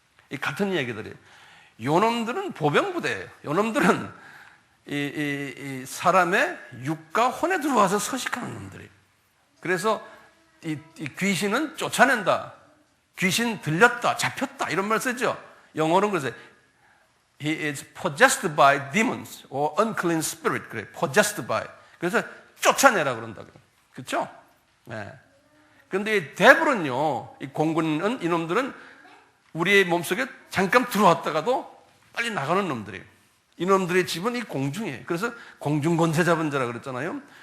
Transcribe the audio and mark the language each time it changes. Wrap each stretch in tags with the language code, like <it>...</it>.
<ko>이 같은 이야기들이에요. 요놈들은 보병부대예요. 요놈들은 이 사람의 육과 혼에 들어와서 서식하는 놈들이에요. 그래서 이 귀신은 쫓아낸다, 귀신 들렸다, 잡혔다, 이런 말 쓰죠. 영어로는 그래서</ko> <en>He is possessed by demons or unclean spirit. 그래, possessed by.</en> <ko>그래서 쫓아내라 그런다고요. 그렇죠? 네. 그런데 이 데블은요, 이 공군은, 이놈들은 우리의 몸속에 잠깐 들어왔다가도 빨리 나가는 놈들이에요. 이놈들의 집은 이 공중이에요. 그래서 공중권세 잡은 자라 그랬잖아요.</ko>